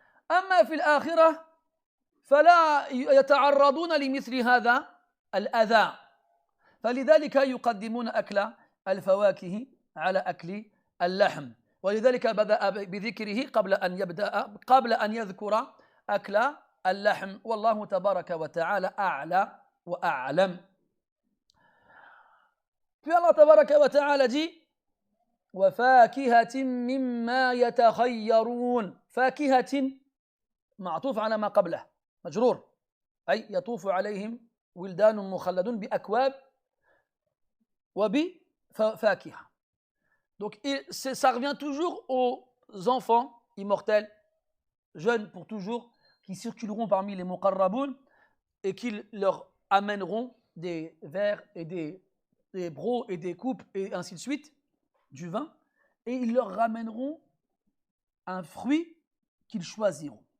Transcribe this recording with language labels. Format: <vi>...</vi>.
<ar>أما في الآخرة فلا يتعرضون لمثل هذا الأذى، فلذلك يقدمون أكل الفواكه على أكل اللحم، ولذلك بدأ بذكره قبل أن يذكر أكل اللحم. والله تبارك وتعالى أعلى وأعلم.</ar> <fr>Puis Allah tabaraka wa ta'ala dit</fr> <ar>وَفَاكِهَةٍ مِّمَّا يَتَخَيَّرُونَ. فاكهة معطوف على ما قبله مجرور، أي يطوف عليهم ولدان مخلدون بأكواب وبفاكهة.</ar> <fr>Donc ça revient toujours aux enfants immortels, jeunes pour toujours, qui circuleront parmi les muqarraboun et qui leur amèneront des verres et des brocs et des coupes et ainsi de suite, du vin, et ils leur ramèneront un fruit qu'ils choisiront.</fr>